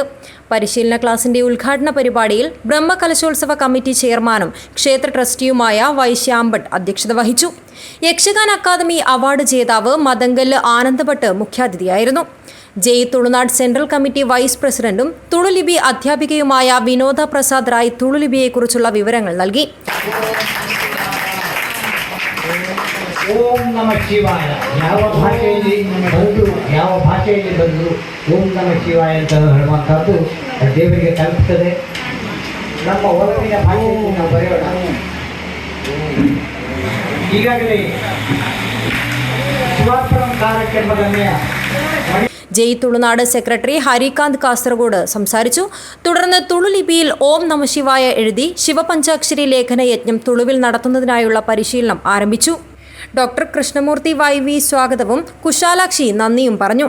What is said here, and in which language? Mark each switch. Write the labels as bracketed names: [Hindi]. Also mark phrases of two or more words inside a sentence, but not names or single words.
[Malayalam] പരിശീലന ക്ലാസിന്റെ ഉദ്ഘാടന പരിപാടിയിൽ ബ്രഹ്മകലശോത്സവ കമ്മിറ്റി ചെയർമാനും ക്ഷേത്ര ട്രസ്റ്റിയുമായ വൈശ്യാംഭട്ട് അധ്യക്ഷത വഹിച്ചു. യക്ഷഗാന അക്കാദമി അവാർഡ് ജേതാവ് മദങ്കല്ല് ആനന്ദഭട്ട് മുഖ്യാതിഥിയായിരുന്നു. ജയ് തുളുനാട് സെൻട്രൽ കമ്മിറ്റി വൈസ് പ്രസിഡന്റും തുളുലിപി അധ്യാപികയുമായ വിനോദ പ്രസാദ് റായ് തുളുലിപിയെക്കുറിച്ചുള്ള വിവരങ്ങൾ നൽകി. [Sanskrit] ಓಂ ನಮಃ ಶಿವಾಯ. [Kannada] ಯಾವ ಭಾಷೆಯಲ್ಲಿ ಬಂದು [Sanskrit] ಓಂ ನಮಃ ಶಿವಾಯ [Kannada] ಅಂತ ಹೇಳುವಂಥದ್ದು ದೇವರಿಗೆ ತಲುಪ್ತದೆ. ನಮ್ಮ ಒಲವಿನ ಭಾಷೆಯಲ್ಲಿ ನಾವು ಬರೆಯೋಣ. ಈಗಾಗಲೇ ಶಿವಾರ್ಪಣಂ ಕಾರ್ಯಕ್ರಮದಲ್ಲಿ [Malayalam] ജയ് തുളുനാട് സെക്രട്ടറി ഹരികാന്ത് കാസർഗോഡ് സംസാരിച്ചു. തുടർന്ന് തുളുലിപിയിൽ [Sanskrit] ഓം നമഃശിവായ [Malayalam] എഴുതി ശിവപഞ്ചാക്ഷരി ലേഖന യജ്ഞം തുളുവിൽ നടത്തുന്നതിനായുള്ള പരിശീലനം ആരംഭിച്ചു. ഡോക്ടർ കൃഷ്ണമൂർത്തി YV സ്വാഗതവും കുശാലാക്ഷി നന്ദിയും പറഞ്ഞു.